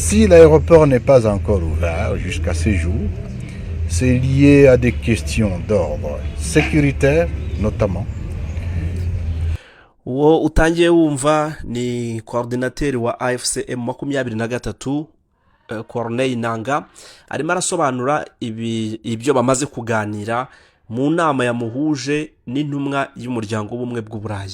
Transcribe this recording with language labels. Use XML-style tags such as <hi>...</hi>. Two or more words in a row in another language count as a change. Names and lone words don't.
<fr>Si l'aéroport n'est pas encore ouvert jusqu'à ce jour, c'est lié à des questions d'ordre sécuritaire notamment.</fr> <rw>uwo utangiye wumva ni coordinateur wa AFC M23 Corneille Nangaa arimo arasobanura ibyo bamaze kuganira mu nama yamuhuje n'intumwa y'umuryango w'ubumwe bw'Uburayi.</rw>